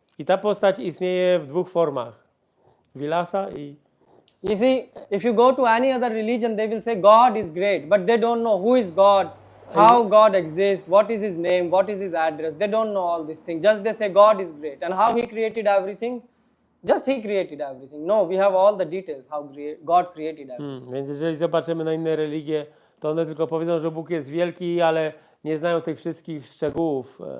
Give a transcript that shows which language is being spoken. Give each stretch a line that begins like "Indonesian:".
Polish: I ta postać istnieje w dwóch formach. Vilasa i...
English: You see, if you go to any other religion, they will say God is great, but they don't know who is God, how God exists, what is His name, what is His address. They don't know all these things. Just they say God is great. And how He created everything? Just He created everything. No, we have all the details, how God created everything.
Polish: Więc jeżeli zobaczymy na inne religie, to one tylko powiedzą, że Bóg jest wielki, ale nie znają tych wszystkich szczegółów.